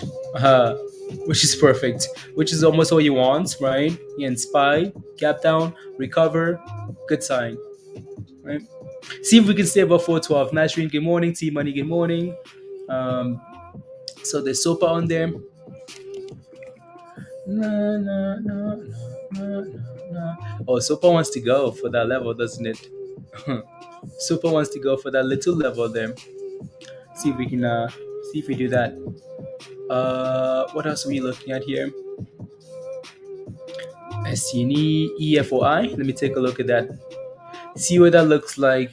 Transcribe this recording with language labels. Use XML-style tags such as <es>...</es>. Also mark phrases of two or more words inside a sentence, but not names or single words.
<en>Uh, which is perfect. Which is almost all you want, right? And spy, gap down, recover, good sign, right? See if we can stay above 412. Nasrin, good morning. T Money, good morning. Um, so there's SOPA on there. Na, na, na, na, na, na. Oh, SOPA wants to go for that level, doesn't it? SOPA wants to go for that little level there. See if we can see if we do that. What else are we looking at here? SCNE, EFOI. Let me take a look at that. See what that looks like.</en>